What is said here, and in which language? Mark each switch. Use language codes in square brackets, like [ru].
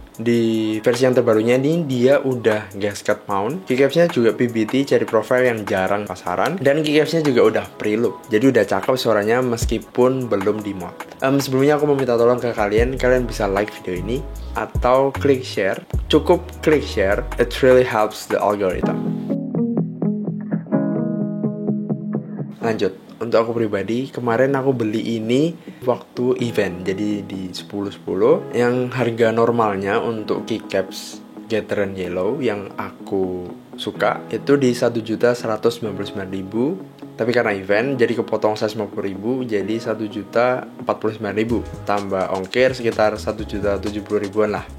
[id] Di versi yang terbarunya ini dia udah gasket mount, keycapsnya juga PBT cherry profile yang jarang pasaran, dan keycapsnya juga udah preloop, jadi udah cakep suaranya meskipun belum di mod. Sebelumnya aku mau minta tolong ke kalian bisa like video ini atau klik share. Cukup klik [en] share, it really helps the algorithm. [id] Lanjut, untuk aku pribadi, kemarin aku beli ini waktu event, jadi di 10.10 yang harga normalnya untuk keycaps Gateron Yellow yang aku suka itu di 1.199.000, tapi karena event jadi kepotong 150.000 jadi 1.049.000 tambah ongkir sekitar 1.070.000-an lah.